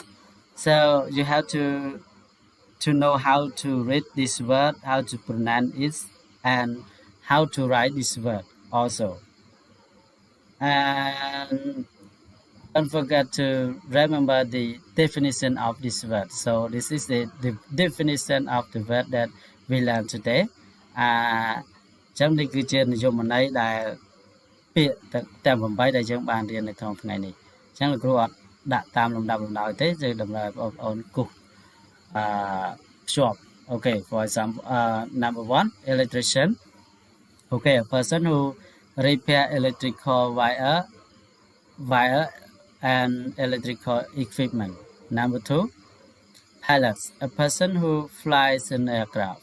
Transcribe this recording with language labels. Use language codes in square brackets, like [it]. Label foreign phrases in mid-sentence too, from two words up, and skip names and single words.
[en] So you have to know how to read this word, how to pronounce it, and how to write this word also. And don't forget to remember the definition of this word. So this is the definition of the word that we learned today. [km] ចឹងនេះគឺជានិយមន័យដែលពាក្យទាំង8ដែលយើងបានរៀននៅក្នុងថ្ងៃនេះចឹងលោកគ្រូអត់ដាក់តាមលំដាប់លំដោយទេគឺតម្រូវឲ្យបងប្អូនគូសភ្ជាប់ [en] Okay, for example, number 1, electrician. Okay, a person who repair electrical wire and electrical equipment. Number 2, pilot, a person who flies an aircraft.